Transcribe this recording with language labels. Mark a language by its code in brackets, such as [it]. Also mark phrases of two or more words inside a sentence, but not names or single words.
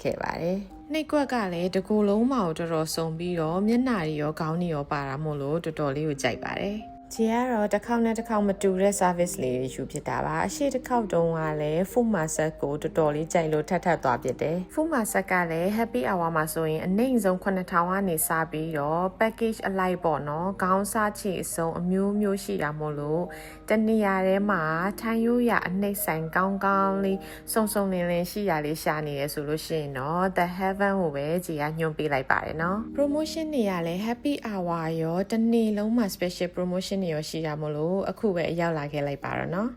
[my] ခဲ့ပါတယ်။နှိပ်ကွက်ကလည်းတကူလုံးမအောင်တော်တော်စုံပြီးတော့မျက်နှာတွေရောခေါင်းတွေရောပါတာမို့လို့တော်တော်လေးကိုကြိုက်ပါတယ်ဂျီကတော့တစ်ခေါက်နဲ့တစ်ခေါက်မတူတဲ့ service လေးတွေယူဖြစ်တာပါအရှိတစ်ခေါက်တုန်းကလည်း [en] full massage [my] ကိုတော်တော်လေးကြိုက်လို့ထပ်သွားဖြစ်တယ် [en] full massage [my] က လည်း [en] happy hour [my] မှာဆိုရင်အနည်းဆုံး9000ကနေစပြီးတော့ package အလိုက်ပေါ့နော်ခေါင်းစားချီအစုံအမျိုးမျိုးရှိတာမို့လို့တနေရာထဲမှာထိုင်းရိုးရအနှိမ့်ဆိုင်ကောင်းကောင်းလေးစုံစုံလင်းလင်းရှိရလေးရှာနေရဆိုလို့ရှိရင်တော့ [en] the heaven [my] ကိုပဲဂျီကညွှန်ပေးလိုက်ပါတယ်နော် promotion တွေကလည်း [en] happy hour [my] ရောတနေ့လုံးမှာ [en] special promotion [my] နေရရှိတာမလို့အခုပဲအရောက်လာခဲ့လိုက်ပါတော့နော်